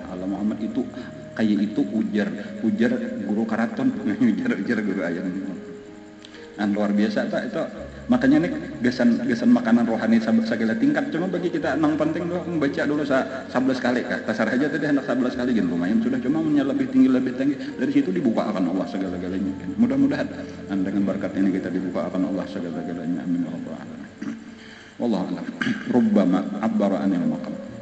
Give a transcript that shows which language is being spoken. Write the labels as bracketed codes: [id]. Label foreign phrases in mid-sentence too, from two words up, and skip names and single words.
[bjn] ala Muhammad itu kayak itu ujar guru karaton ujar guru ayan luar biasa tak itu makanya nih gasan makanan rohani segala tingkat cuma bagi kita nang penting doh membaca dulu 11 kali kah kasar aja tadi hendak 11 kali gitu lumayan sudah cuma punya lebih tinggi dari situ dibuka akan Allah segala-galanya mudah-mudahan dengan berkat ini kita dibuka akan Allah segala-galanya amin ya rabbal alamin. [ar] Wallahu a'lam. Rubbama abbara anil maqam.